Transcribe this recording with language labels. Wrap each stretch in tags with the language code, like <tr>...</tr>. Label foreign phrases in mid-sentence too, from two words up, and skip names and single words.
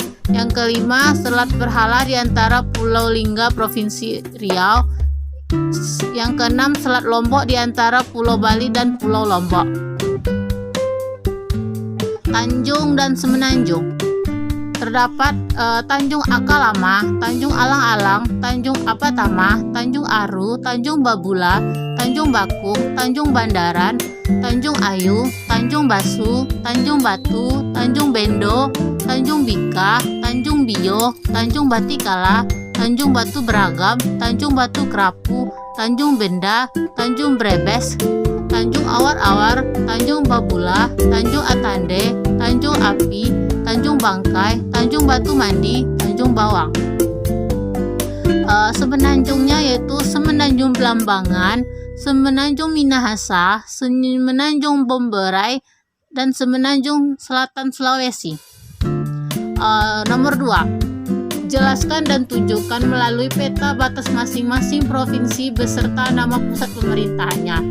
<id>Yang kelima, Selat Berhala di antara Pulau Lingga, Provinsi Riau. Yang keenam, Selat Lombok di antara Pulau Bali dan Pulau Lombok. Tanjung dan Semenanjung. Terdapat Tanjung Akalama, Tanjung Alang-Alang, Tanjung Apatama, Tanjung Aru, Tanjung Babula, Tanjung Bakung, Tanjung Bandaran, Tanjung Ayu, Tanjung Basu, Tanjung Batu, Tanjung Bendo, Tanjung Bika, Tanjung Bio, Tanjung Batikala, Tanjung Batu Beragam, Tanjung Batu Kerapu, Tanjung Benda, Tanjung Brebes, Tanjung Awar-Awar, Tanjung Babula, Tanjung Atande, Tanjung Api, Tanjung Bangkai, Tanjung Batu Mandi, Tanjung Bawang. Semenanjungnya yaitu Semenanjung Belambangan, Semenanjung Minahasa, Semenanjung Bomberai, dan Semenanjung Selatan Sulawesi. Nomor 2. Jelaskan dan tunjukkan melalui peta batas masing-masing provinsi beserta nama pusat pemerintahannya.</id>